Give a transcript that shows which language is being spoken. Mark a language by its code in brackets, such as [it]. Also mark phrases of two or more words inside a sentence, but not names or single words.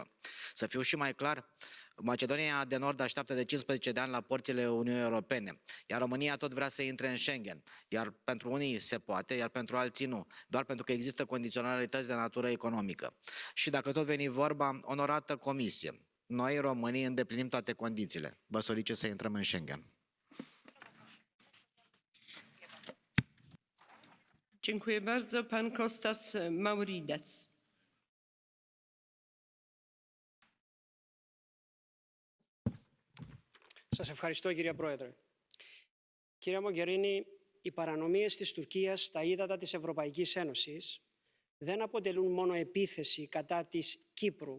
[ro] Să fiu și mai clar, Macedonia de Nord așteaptă de 15 de ani la porțile Uniunii Europene, iar România tot vrea să intre în Schengen, iar pentru unii se poate, iar pentru alții nu, doar pentru că există condiționalități de natură economică. Și dacă tot veni vorba, onorată Comisie, noi, românii, îndeplinim toate condițiile. Vă solicit să intrăm în Schengen. [pl] Dziękuję bardzo. Pan Kostas Maurides. [el] Σας ευχαριστώ, κυρία Πρόεδρε. Κυρία Μογκερίνη, οι παρανομίες της Τουρκίας στα ύδατα της Ευρωπαϊκής Ένωσης δεν αποτελούν μόνο επίθεση κατά της Κύπρου.